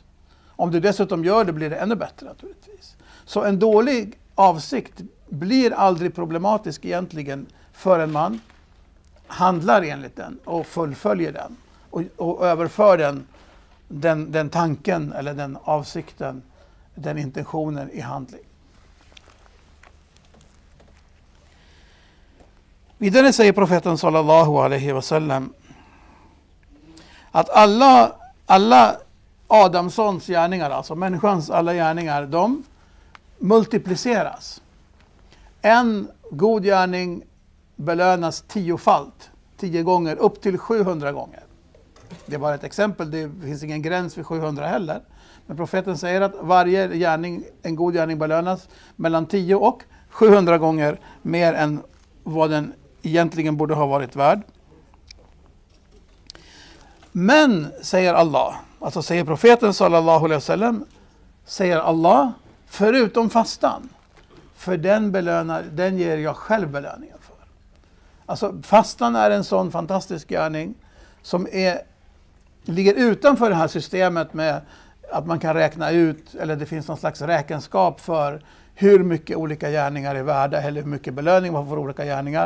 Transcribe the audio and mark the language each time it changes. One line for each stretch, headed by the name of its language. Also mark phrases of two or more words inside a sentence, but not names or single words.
Swedish: Om du dessutom gör det, blir det ännu bättre naturligtvis. Så en dålig avsikt blir aldrig problematisk egentligen förrän man handlar enligt den och fullföljer den och överför den tanken eller den avsikten, den intentionen i handling. Vidare säger profeten
Arabic: صلى الله عليه وسلم
Swedish: att alla Adamssons gärningar, alltså människans alla gärningar, de multipliceras. En god gärning belönas 10-falt, 10 gånger, upp till 700 gånger. Det är bara ett exempel, det finns ingen gräns vid 700 heller. Men profeten säger att varje gärning, en god gärning, belönas mellan 10 och 700 gånger mer än vad den egentligen borde ha varit värd. Men, säger Allah, alltså säger profeten
Arabic: صلى الله عليه وسلم,
Swedish: säger Allah, förutom fastan, för den ger jag själv belöningen för. Alltså fastan är en sån fantastisk gärning som ligger utanför det här systemet med att man kan räkna ut, eller det finns någon slags räkenskap för hur mycket olika gärningar är värda eller hur mycket belöning man får för olika gärningar.